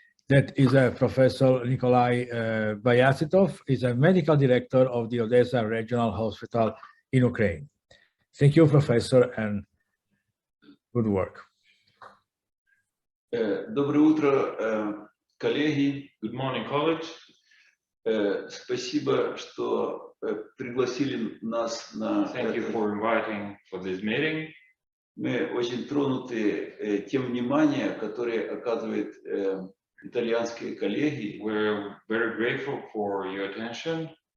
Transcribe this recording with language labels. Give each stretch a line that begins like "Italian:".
English: That is Professor Nikolay Bayazitov. Is a medical director of the Odesa Regional Hospital in Ukraine. Thank you, Professor, and good work.
Russian: Доброе утро, коллеги.
English: Good morning, colleagues.
Russian: Спасибо, что пригласили нас на.
English: Thank you for inviting for this meeting.
Russian: Мы очень тронуты тем вниманием, которое оказывают итальянские коллеги.
English: We're very grateful for your attention.